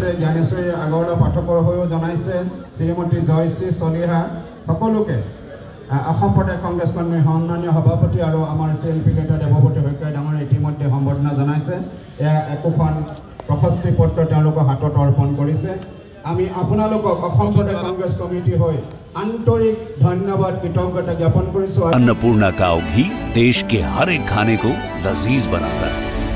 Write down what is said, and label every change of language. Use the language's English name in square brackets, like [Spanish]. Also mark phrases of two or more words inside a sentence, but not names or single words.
[Assamese] জ্ঞানেশ্বৰী আগৰৱালা পাঠকৰ হৈও জনাইছে। শ্ৰীমতী জয়শ্ৰী চলিহা সকলোকে অসম প্ৰদেশ কংগ্ৰেছ কৰ্মীৰ সন্মানীয় সভাপতি আৰু আমাৰ শিল্পী নেতা দেৱব্ৰত শইকীয়া ডাঙৰীয়াই ইতিমধ্যে সম্বৰ্ধনা জনাইছে। এয়া একোখন প্ৰশস্তি পত্ৰ তেওঁলোকৰ হাতত অৰ্পণ কৰিছে। আমি আপোনালোকক অসম প্ৰদেশ কংগ্ৰেছ কমিটি হৈ আন্তৰিক ধন্যবাদ কৃতজ্ঞতা জ্ঞাপন কৰিছোঁ। [Hindi] अन्नपूर्णा काव घी देश के हर एक खाने को लजीज बनाता है।